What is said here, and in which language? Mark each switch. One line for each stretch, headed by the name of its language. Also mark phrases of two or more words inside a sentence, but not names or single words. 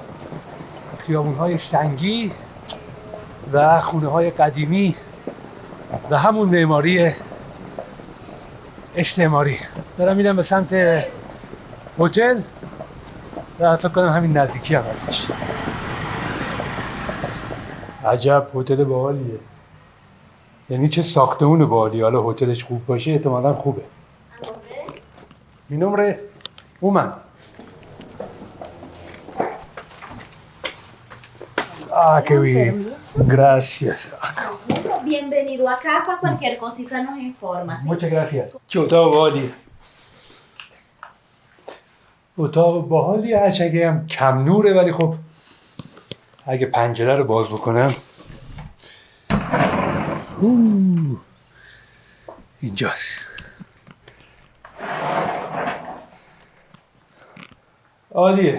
Persian: خیابون‌های سنگی و خونه‌های قدیمی و همون معماری استعماری. دارم میرم به سمت هتل و فکر کنم همین نزدیکی هم هستش. عجب هتل باحالیه. یعنی چه ساختمون باحالی. حالا هتلش خوب باشه احتمالاً خوبه.
Spanish: Mi nombre Uman. Ah, qué bien. Gracias. Bienvenido a casa, cualquier cosita nos informa. ¿Sí? Muchas gracias.
Persian: چه اتاق باحالی. اتاق باحالی هرچند هم کم نوره ولی خب اگه پنجره رو باز بکنم اینجاست. عالیه.